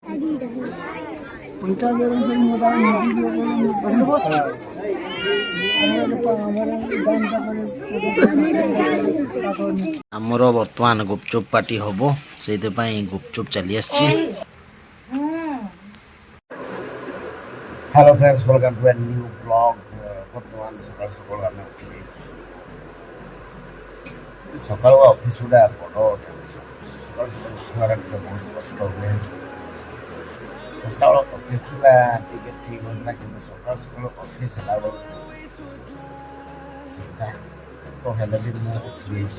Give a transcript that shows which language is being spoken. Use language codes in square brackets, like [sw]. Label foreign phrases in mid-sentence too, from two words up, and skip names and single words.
[or] ଆମର ବର୍ତ୍ତମାନ ଗୁପଚୁପ ପାର୍ଟି ହବ, ସେଇଥିପାଇଁ ଗୁପଚୁପ ଚାଲି ଆସିଛି। [en] Hello friends, welcome to a new vlog. [or] ବର୍ତ୍ତମାନ ସକାଳୁ ସକାଳୁ ଆମେ ଉଠିଯାଇଛୁ। ସକାଳୁ ଅଫିସ୍ ଗୁଡ଼ା ବଡ଼ ଟେନସନ୍। ସକାଳୁ ସକାଳୁ ଉଠିବାଟା ଟିକେ ବହୁତ କଷ୍ଟ ହୁଏ। ସକାଳ ଅଫିସ୍ ଥିଲା ଟିକେ ଠିକ୍ ହେଉଥିଲା, କିନ୍ତୁ ସକାଳୁ ସକାଳୁ ଅଫିସ୍ ହେଲା ବେଳକୁ ଚିନ୍ତା ତ ହେଲେ ବି ମୁଁ ଉଠିଯାଇଛି।